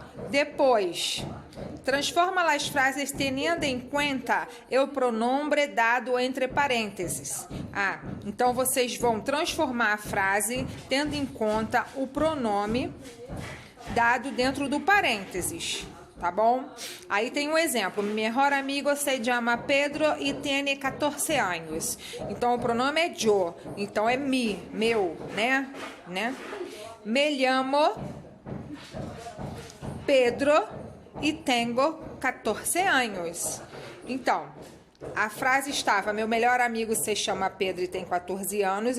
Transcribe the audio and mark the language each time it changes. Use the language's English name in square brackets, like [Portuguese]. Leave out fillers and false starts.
[Portuguese] Depois, transforma as frases tendo em conta o pronome dado entre parênteses. Então vocês vão transformar a frase tendo em conta o pronome dado dentro do parênteses, tá bom? Aí tem um exemplo. [Spanish] Mi mejor amigo se llama Pedro e tiene 14 anos. [Portuguese] Então o pronome é [Spanish] yo, [Portuguese] então é [Spanish] mi, [Portuguese] meu, né? [Spanish] Me llamo [Portuguese] Pedro e tenho 14 anos. Então, a frase estava: meu melhor amigo se chama Pedro e tem 14 anos.